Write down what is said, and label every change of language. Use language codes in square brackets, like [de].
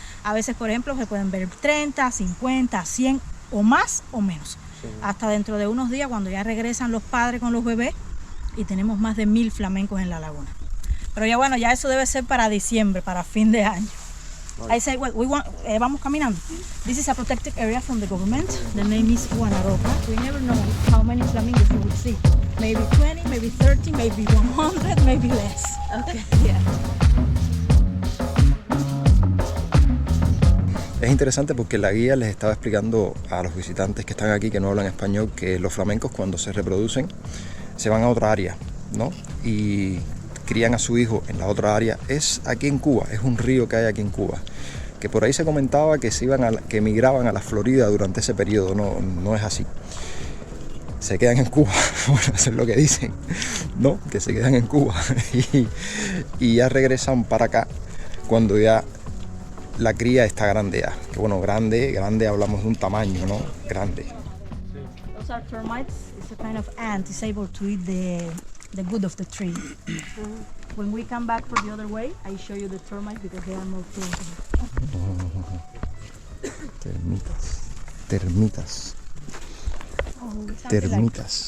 [es] A veces, por ejemplo, se pueden ver 30, 50, 100 o más o menos. Sí. Hasta dentro de unos días cuando ya regresan los padres con los bebés y tenemos más de 1000 flamencos en la laguna. Pero ya bueno, ya eso debe ser para diciembre, para fin de año. [en] I say, well, [es] vamos caminando. [en] This is a protected area from the government. The name is Guanaropa. We never know how many flamingos we will see. Maybe 20, maybe 30, maybe 100, maybe less. Okay, yeah. [es] Es interesante porque la guía les estaba explicando a los visitantes que están aquí, que no hablan español, que los flamencos cuando se reproducen se van a otra área, ¿no? Y crían a su hijo en la otra área. Es aquí en Cuba, es un río que hay aquí en Cuba. Que por ahí se comentaba que que emigraban a la Florida durante ese periodo. No es así. Se quedan en Cuba, bueno, eso es lo que dicen, ¿no? Que se quedan en Cuba y ya regresan para acá cuando ya la cría está grande ya. Que bueno, grande hablamos de un tamaño, ¿no? Grande. [en] Those are termites. It's a kind of ant. It's able to eat the wood of the tree. When we come back for the other way, I show you the termites because they are more [es] Termitas. Termitas.